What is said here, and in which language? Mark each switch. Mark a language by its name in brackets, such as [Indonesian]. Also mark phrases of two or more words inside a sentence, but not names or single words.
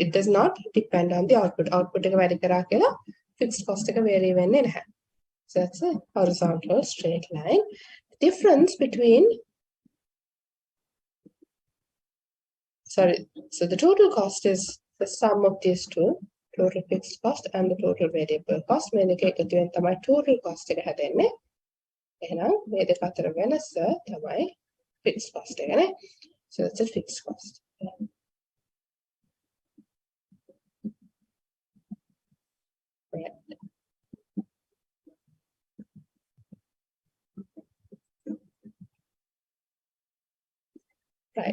[English] It does not depend on the output. [Sinhala] Output එක වැඩි කරා කියලා [English] fixed cost [Sinhala] එක vary වෙන්නේ නැහැ. [English] So that's a horizontal straight line. The difference between, so the total cost is the sum of these two, total fixed cost and the total variable cost. [Sinhala] මේ දෙක එකතු වෙන තමයි [English] total cost [Sinhala] එක හැදෙන්නේ. එහෙනම් මේ දෙක අතර වෙනස තමයි [English] fixed cost [Sinhala] එක නේ. [English] So that's a fixed cost. Right. Right.